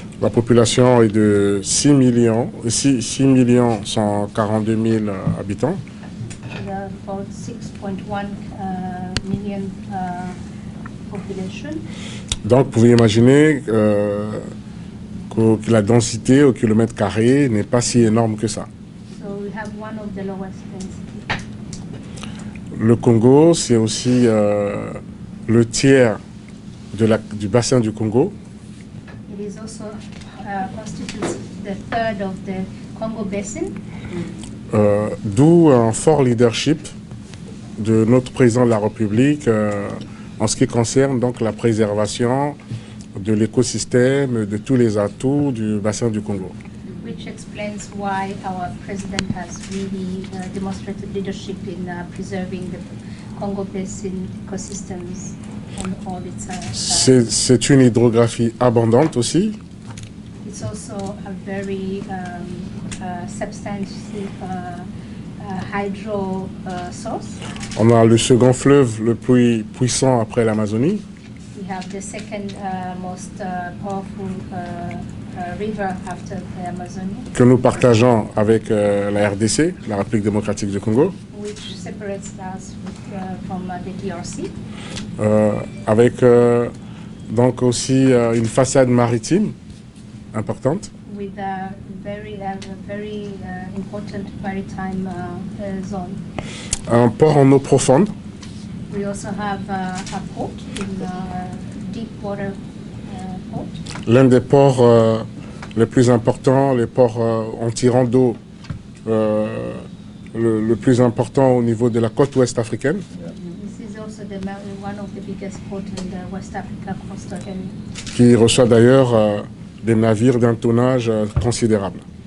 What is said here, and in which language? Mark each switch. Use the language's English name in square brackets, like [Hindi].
[French] La population est de 6 142 000 habitants. [English] About 6.1 million population. [French] Donc, vous pouvez imaginer que la densité au kilomètre carré n'est pas si énorme que ça. [English] So we have one of the lowest density. [French] Le Congo, c'est aussi le tiers du bassin du Congo. [English] It is also constitutes the third of the Congo Basin. [French] D'où un fort leadership de notre président de la République en ce qui concerne donc la préservation de l'écosystème, de tous les atouts du bassin du Congo. [English] Which explains why our president has really demonstrated leadership in preserving the Congo Basin ecosystems and all its. [French] C'est une hydrographie abondante aussi. [English] It's also a very substantive hydro source. [French] On a le second fleuve le plus puissant après l'Amazonie. [English] We have the second most powerful river after the Amazon. [French] Que nous partageons avec la RDC, la République démocratique du Congo. [English] Which separates us from the DRC. [French] Avec donc aussi une façade maritime importante. [English] With a very important maritime zone. [French] Un port en eau profonde. [English] We also have a port in deep water port. [French] L'un des ports les plus importants, les ports en tirant d'eau, le plus important au niveau de la côte ouest africaine. [English] This is also one of the biggest ports in the West Africa coastal area. [French] Qui reçoit d'ailleurs des navires d'un tonnage considérable.